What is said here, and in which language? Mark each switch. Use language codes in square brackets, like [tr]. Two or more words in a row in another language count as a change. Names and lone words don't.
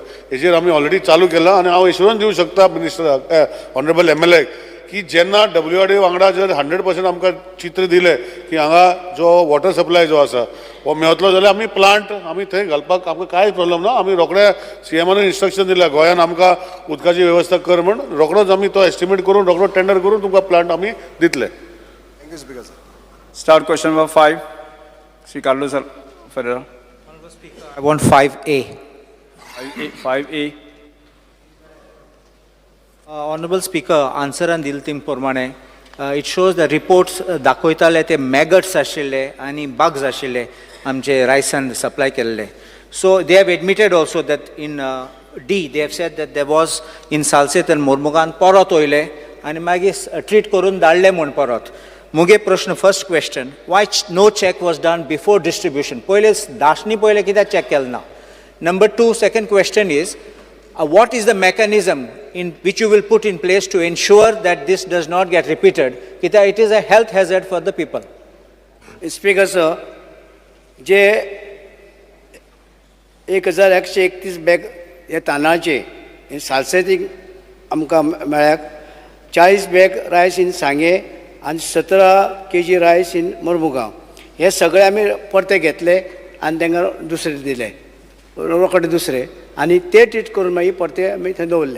[kok] हेजेर आमी ऑलरेडी चालू केला आनी हांव एश्युरन्स दिवंक शकता मिनिस्टराक [en] Honorable MLA [kok] की जेन्ना WRD वांगडा जर 100% आमकां चित्र दिलें की हांगा जो [en] water supply [kok] जो आसा हो मेळटलो जाल्यार आमी प्लांट आमी थंय घालपाक आमकां कांय प्रॉब्लम ना. आमी रोखडे CMान इन्स्ट्रक्शन दिल्या गोंयान आमकां उदकाची वेवस्था कर म्हण रोखडोच आमी तो एस्टिमेट करून रोखडो टेंडर करून तुमकां प्लांट आमी दितले. [en] Thank you Speaker sir. Start question number 5. Sri Carlos Ferreira. I want 5A. 5A. Honorable Speaker, [kok] answeran दिल तीम प्रमाणे [en] it shows the reports [kok] दाखयताले ते maggots आशिल्ले आनी bugs आशिल्ले आमचे रायसान सप्लाय केल्ले. [en] So they have admitted also that in D they have said that there was in Salset and Mormugan [kok] परत वयले आनी मागीर ट्रीट करून धाडले म्हूण परत. मुगे प्रश्न [en] first question why no check was done before distribution? [kok] पहिले दाशनी पहिले कित्याक चेक केलें ना? [en] Number 2, second question is what is the mechanism in which you will put in place to ensure that this does not get repeated? Because it is a health hazard for the people. [kok] स्पीकर सर जे 1131 बॅग हे तांदळाचे हे सालसेतीक आमकां मेळ्याक 40 बॅग [en] rice in [kok] सांगे आनी 17 kg [en] rice in [kok] मोरमुगांव हे सगळे आमी परते घेतले आनी तांकां दुसरे दिले रोकडे दुसरे आनी ते ट्रीट करून मागीर परते आमी थंय दवरले.